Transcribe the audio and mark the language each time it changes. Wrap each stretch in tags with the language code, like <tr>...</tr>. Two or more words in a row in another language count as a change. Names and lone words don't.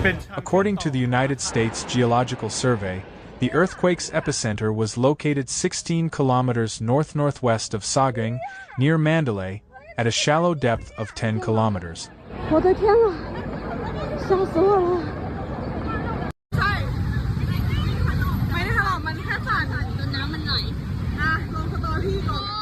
<en>According to the United States Geological Survey, the earthquake's epicenter was located 16 kilometers north-northwest of Sagaing, near Mandalay, at a shallow depth of 10 kilometers.</en> <zh>我的天啊，吓死我了！</zh> <th>ใช่ไม่ได้ถลอกมันแค่สั่นจนน้ำมันไหลลงสตอรี่ก่อน</th>